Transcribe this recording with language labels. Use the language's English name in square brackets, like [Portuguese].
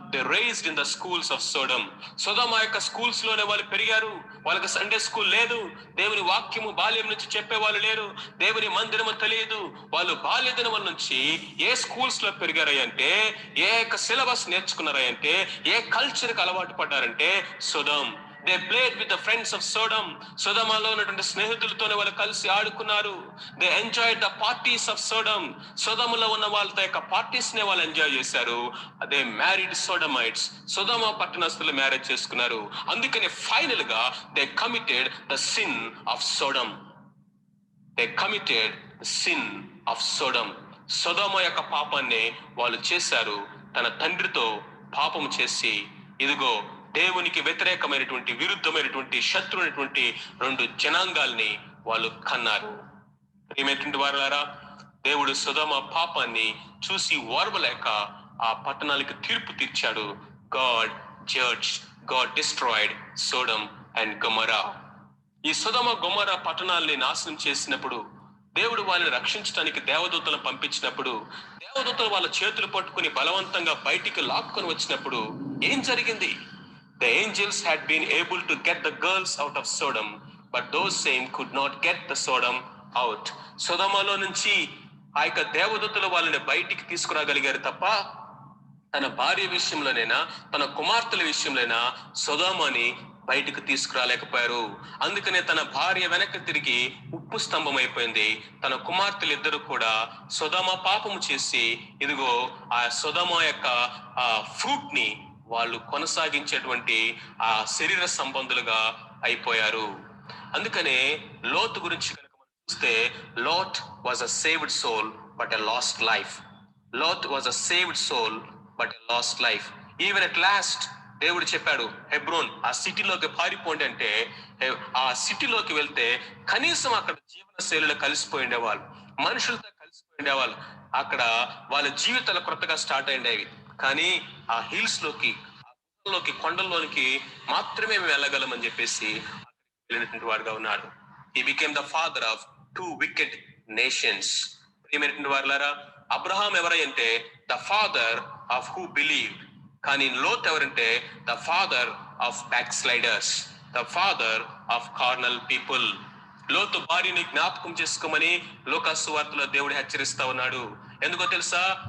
[English] They raised in the schools of Sodom. [Telugu] సొదొమ యొక్క schools లోనే వాళ్ళు పెరిగారు. వాళ్ళకి సండే స్కూల్ లేదు, దేవుని వాక్యము బాల్యం నుంచి చెప్పేవాళ్ళు లేరు, దేవుని మందిరము తెలియదు. వాళ్ళు బాల్య దినముల నుంచి ఏ స్కూల్స్ లో పెరిగారంటే, ఏ యొక్క సిలబస్ నేర్చుకున్నారంటే, ఏ కల్చర్ కి అలవాటు పడ్డారంటే సొదొమ్. [English] They played with the friends of Sodom. [Telugu] సొదొమలో ఉన్నటువంటి స్నేహితులతోనే వాళ్ళు కలిసి ఆడుకున్నారు. [English] They enjoyed the parties of Sodom. [Telugu] సొదొమలో ఉన్న వాళ్ళతో యొక్క పార్టీస్ నే వాళ్ళు ఎంజాయ్ చేశారు. [English] They married Sodomites. [Telugu] Sodom పట్టణస్థులు marriage చేసుకున్నారు. అందుకనే ఫైనల్ గా [English] they committed the sin of Sodom. They committed the sin of Sodom. [Telugu] సొదొమ యొక్క పాపాన్ని వాళ్ళు చేశారు. తన తండ్రితో పాపం చేసి ఇదిగో దేవునికి వ్యతిరేకమైనటువంటి, విరుద్ధమైనటువంటి, శత్రువునటువంటి రెండు జనాంగాల్ని వాళ్ళు కన్నారు. ప్రియమైనటువంటి వారలారా, దేవుడు సొదొమ పాపాన్ని చూసి ఓర్వలేక ఆ పట్టణాలకు తీర్పు తీర్చాడు. [English] God destroyed Sodom and Gomorrah. [Telugu] ఈ సొదొమ గొమొర్రా పట్టణాలని నాశనం చేసినప్పుడు, దేవుడు వాళ్ళని రక్షించడానికి దేవదూతలను పంపించినప్పుడు, దేవదూతలు వాళ్ళ చేతులు పట్టుకుని బలవంతంగా బయటికి లాక్కొని వచ్చినప్పుడు ఏం జరిగింది? [English] The angels had been able to get the girls out of Sodom, but those same could not get the Sodom out. [Telugu] సొదొమలో నుంచి ఆ యొక్క దేవదూతలు వాళ్ళని బయటికి తీసుకురాగలిగారు తప్ప తన భార్య విషయంలోనైనా తన కుమార్తెల విషయంలోనైనా సొదొమని బయటకు తీసుకురాలేకపోయారు. అందుకనే తన భార్య వెనక్కి తిరిగి ఉప్పు స్తంభం అయిపోయింది. తన కుమార్తెలు ఇద్దరు కూడా సొదొమ పాపము చేసి ఇదిగో ఆ సొదొమ యొక్క ఆ ఫ్రూట్ ని వాళ్ళు కొనసాగించేటువంటి ఆ శరీర సంబంధులుగా అయిపోయారు. అందుకనే లోతు గురించి కనుక మనం చూస్తే, [English] Lot was a saved soul but a lost life. Lot was a saved soul but a lost life. [Telugu] Even at last దేవుడు చెప్పాడు, హెబ్రోన్ ఆ సిటీలోకి పారిపోండి అంటే ఆ సిటీలోకి వెళ్తే కనీసం అక్కడ జీవన శైలిలో కలిసిపోయి ఉండేవాళ్ళు, మనుషులతో కలిసిపోయి ఉండేవాళ్ళు. అక్కడ వాళ్ళ జీవితాలు కొత్తగా స్టార్ట్ అయ్యేవి. కానీ ఆ హిల్స్ లోకి, కొండల్లోనికి మాత్రమే మేము వెళ్ళగలమని చెప్పేసి వెళ్ళినటువంటి వాడుగా ఉన్నాడు. [English] He became the father of two wicked nations. [Telugu] ప్రియమైనటువంటి వారులారా, [English] Abraham ఎవరంటే the father of who believe, కానీ Lot ఎవరంటే the father of backsliders, the father of carnal people. [Telugu] లోతు భార్యని జ్ఞాపకం చేసుకోమని లోకాసు వార్తలో దేవుడు హెచ్చరిస్తా ఉన్నాడు. ఎందుకో తెలుసా?